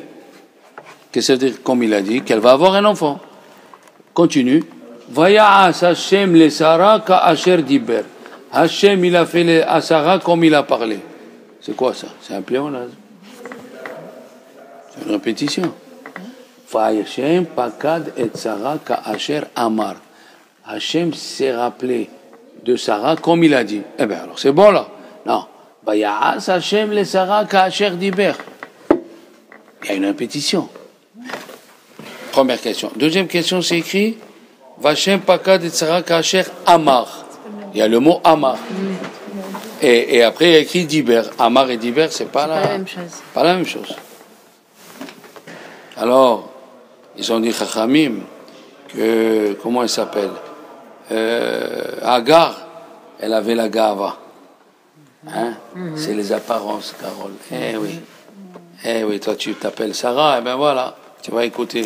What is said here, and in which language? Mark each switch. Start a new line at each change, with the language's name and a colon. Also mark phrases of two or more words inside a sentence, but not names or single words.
French: Qu'est-ce que ça veut dire comme il a dit? Qu'elle va avoir un enfant.
Hebrew: Continue. ויעש השם לשרה כאשר דבר.
French: Hachem, il a fait à Sarah comme il a parlé. C'est quoi ça? C'est un pléonasme. C'est une répétition.
Hebrew: והשם פקד את שרה כאשר אמר.
French: Hachem s'est rappelé de Sarah comme il a dit. Eh bien alors c'est bon là.
Hebrew: Non. ויעש השם לשרה כאשר דבר.
French: Il y a une répétition. Première question. Deuxième question, c'est écrit
Hebrew: והשם פקד את שרה כאשר אמר.
French: Il y a le mot amar. Et après il y a écrit diber. Amar et diber, c'est pas la même chose. Pas la même chose. Alors, ils ont dit Chachamim que comment elle s'appelle Agar, elle avait la gava. Hein? C'est les apparences, Carole. Eh oui, toi tu t'appelles Sarah, eh ben voilà, tu vas écouter.